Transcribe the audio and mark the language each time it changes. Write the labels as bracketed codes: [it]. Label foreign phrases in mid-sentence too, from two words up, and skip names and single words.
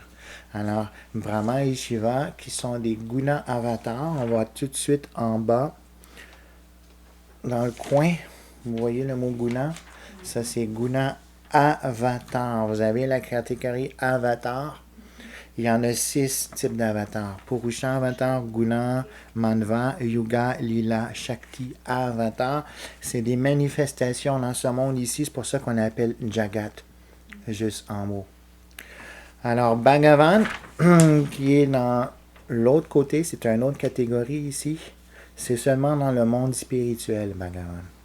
[fr] Alors, Brahma et Shiva, qui sont des [sa] guna avatars, [fr] on va tout de suite en bas, dans le coin, vous voyez le mot guna, ça c'est [sa] guna avatar. [fr] Vous avez la catégorie avatar. Il y en a 6 types d'avatars. [sa] Purusha avatar, guna, manva, yuga, lila, shakti, avatar. [fr] C'est des manifestations dans ce monde ici. C'est pour ça qu'on appelle Jagat, juste en mots. Alors, Bhagavan, qui est dans l'autre côté, c'est une autre catégorie ici. C'est seulement dans le monde spirituel, Bhagavan.